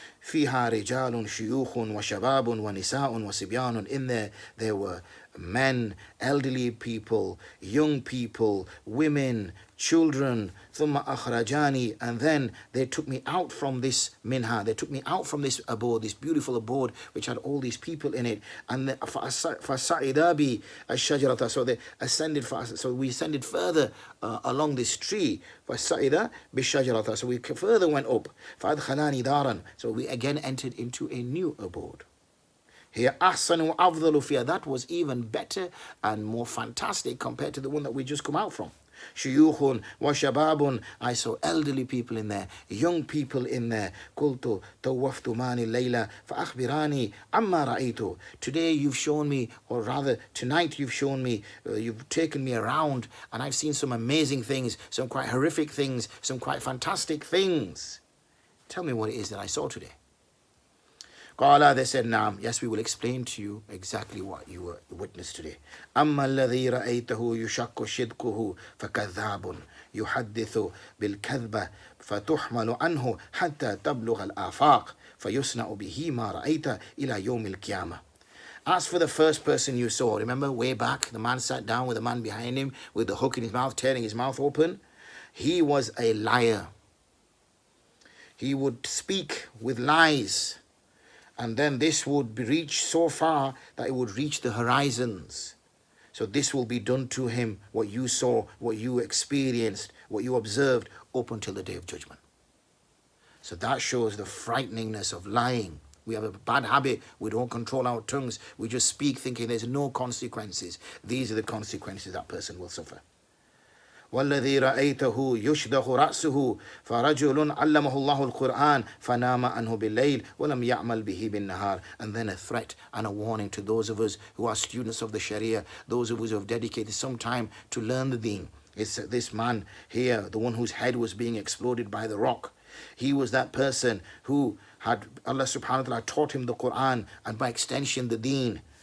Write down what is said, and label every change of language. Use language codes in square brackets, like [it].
[ar] فِيهَا رِجَالٌ شُيُوخٌ وَشَبَابٌ وَنِسَاءٌ وَصِبْيَانٌ. [en] In there were men, elderly people, young people, women, children. [ar] ثُمَّ أَخْرَجَانِي. [en] And then they took me out from this minha. They took me out from this abode, this beautiful abode, which had all these people in it. [ar] And فَصَعِدَا بِي الشَّجَرَةَ. [en] So they ascended, so we ascended further along this tree. [ar] فَصَعِدَا بِالشَّجَرَةَ. [en] So we further went up. [ar] فَأَدْخَلَانِ دَارًا. [en] So we again entered into a new abode. [ar] Here, أَحْسَنُ وَأَفْضَلُ فِيهَا. [en] That was even better and more fantastic compared to the one that we just come out from. [ar] شيوخ وشباب. [en] I saw elderly people in there, young people in there. [ar] قلت توفتماني الليلة فأخبراني عما رأيت. [en] Today you've shown me, or rather tonight you've shown me, you've taken me around, and I've seen some amazing things, some quite horrific things, some quite fantastic things. Tell me what it is that I saw today. [ar] قال, [en] they said, [ar] نعم, [en] yes, we will explain to you exactly what you were witness today. [ar] أما الذي رأيته يشق شدقه فكذاب يحدث بالكذبة فتحمل عنه حتى تبلغ الآفاق فيصنع به ما رأيت إلى يوم القيامة. [en] As for the first person you saw, remember way back, the man sat down with the man behind him with the hook in his mouth, tearing his mouth open. He was a liar. He would speak with lies. And then this would be reached so far that it would reach the horizons. So this will be done to him, what you saw, what you experienced, what you observed, up until the day of judgment. So that shows the frighteningness of lying. We have a bad habit. We don't control our tongues. We just speak thinking there's no consequences. These are the consequences that person will suffer. [ar] والذي رأيته يشدخ رأسه فرجل علمه الله القرآن فنام عنه بالليل ولم يعمل به بالنهار. [en] And then a threat and a warning to those of us who are students of the Sharia, those of us who have dedicated some time to learn the deen. It's this man here, the one whose head was being exploded by the rock. He was that person who had Allah subhanahu wa ta'ala taught him the Quran and by extension the deen.